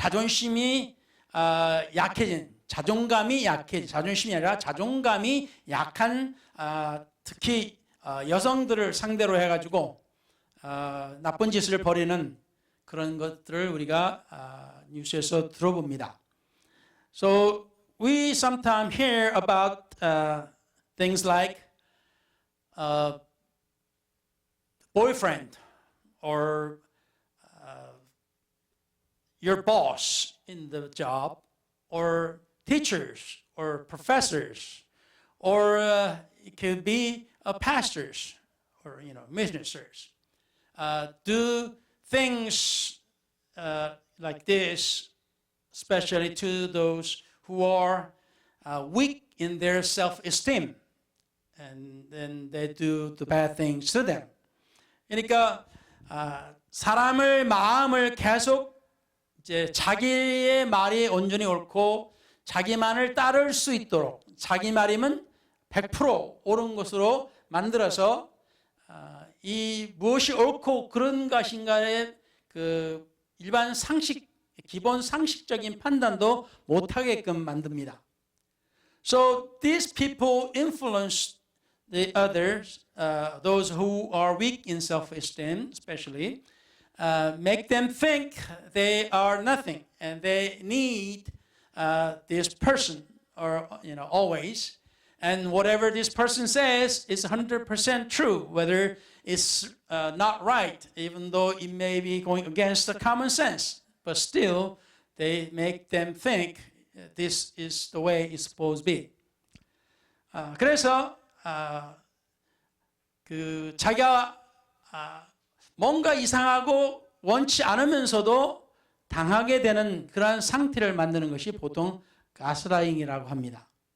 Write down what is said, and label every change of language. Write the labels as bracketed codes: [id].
[ko] 자존심이 약해진, 자존심이 아니라 자존감이 약한 특히 여성들을 상대로 해가지고 나쁜 짓을 벌이는 그런 것들을 우리가 뉴스에서 들어봅니다. [en] So we sometimes hear about things like boyfriend or your boss in the job, or teachers or professors, or it could be pastors or ministers do things like this, especially to those who are weak in their self-esteem, and then they do the bad things to them. [ko] 그러니까 사람을 마음을 계속 이제 자기의 말이 온전히 옳고 자기만을 따를 수 있도록 자기 말이면 100% 옳은 것으로 만들어서 이 무엇이 옳고 그런 것인가의 그 일반 상식, 기본 상식적인 판단도 못하게끔 만듭니다. [en] So these people influence the others, those who are weak in self-esteem, especially, make them think they are nothing and they need this person, or always. And whatever this person says is 100% true, whether it's not right, even though it may be going against the common sense. But still, they make them think this is the way it's supposed to be. [ko] 그래서 자기가 뭔가 이상하고 원치 않으면서도 당하게 되는 그러한 상태를 만드는 것이 보통 가스라이팅이라고 합니다.